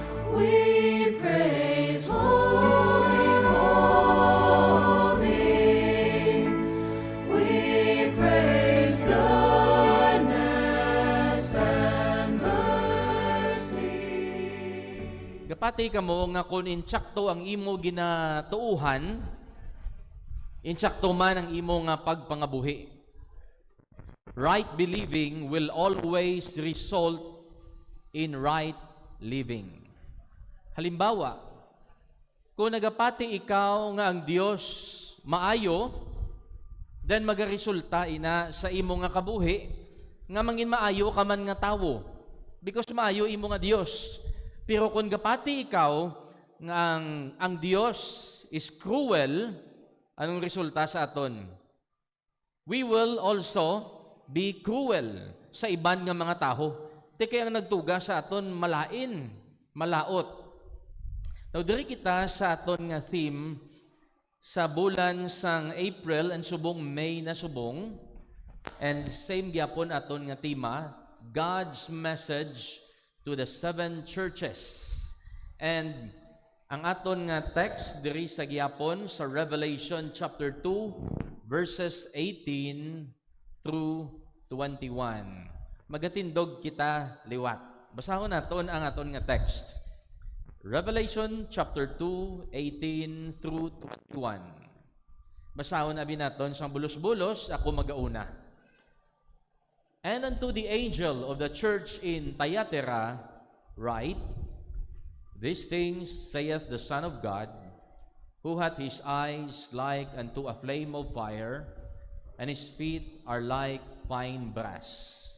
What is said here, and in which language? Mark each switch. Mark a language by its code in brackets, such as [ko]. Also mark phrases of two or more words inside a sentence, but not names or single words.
[en] We praise holy, holy. We praise goodness and mercy. [hil] Gapati kamo nga kung insakto ang imo ginatuuhan, insakto man ang imo nga pagpangabuhi. [en] Right believing will always result in right living. [hil] Halimbawa, kung nagapati ikaw nga ang Dios maayo, then magaresulta ina sa imo nga kabuhi, nga mangin maayo ka man nga tawo, because maayo imo nga Dios. Pero kung gapati ikaw nga ang Dios [en] is cruel, [hil] anong resulta sa aton? [en] We will also be cruel [hil] sa iban nga mga taho. Te kaya ang nagtuga sa aton malain, malaot. Now, diri kita sa aton nga theme sa bulan sang April and subong May na subong, and same gyapon aton nga tema, [en] God's message to the 7 churches. [hil] And ang aton nga text diri sa gyapon sa Revelation chapter 2 verses 18 through 21. Magatindog kita liwat. Basahon naton ang aton nga text. Revelation chapter 2, 18 through 21. Basahon abi naton sang bulos-bulos, ako magauna. [en] And unto the angel of the church in Thyatira write, These things saith the Son of God, who hath his eyes like unto a flame of fire, and his feet are like fine brass.